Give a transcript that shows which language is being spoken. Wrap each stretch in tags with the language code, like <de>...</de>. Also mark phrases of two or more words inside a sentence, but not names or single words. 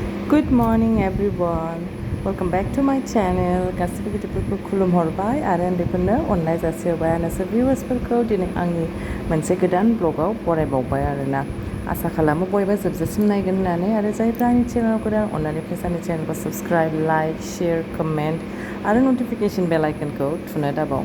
<en>Good morning everyone. Welcome back to my channel.</en> <brx>गासिबो गिदिरफोरखौ खुलुमहरबाय आरो उन्दैफोरनो अननाय जासिहरबाय आरो नोंसोर भिउवार्सफोरखौ दिनै आंनि मोनसे गोदान ब्लगाव बरायबावबाय आरोना। आसा खालामो बयबो जोबजासिम नायगोन होननानै आरो जायफ्रा आंनि चेनेलाव गोदान अननानै प्लिज आंनि चेनेलखौ</brx> <en>subscribe like share comment</en> <brx>आरो</brx> <en>notification bell</en> <brx>आइकनखौ थुनो दाबाव।</brx>